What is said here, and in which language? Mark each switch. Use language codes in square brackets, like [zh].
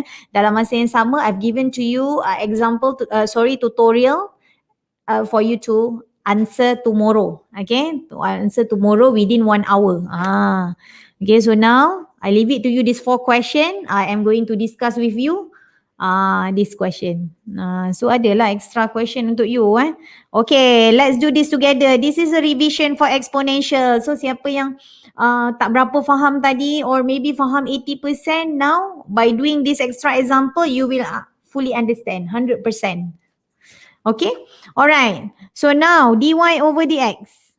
[ms] Dalam masa yang sama, [en] I've given to you tutorial for you to answer tomorrow. Okay, to answer tomorrow within 1 hour. Okay, so now I leave it to you this 4 question. I am going to discuss with you this question. So adalah extra question untuk you. Okay, let's do this together. This is a revision for exponential. So [ms] siapa yang tak berapa faham tadi [en] or maybe faham 80%, now by doing this extra example you will fully understand 100%. Okay, alright. So now dy over dx.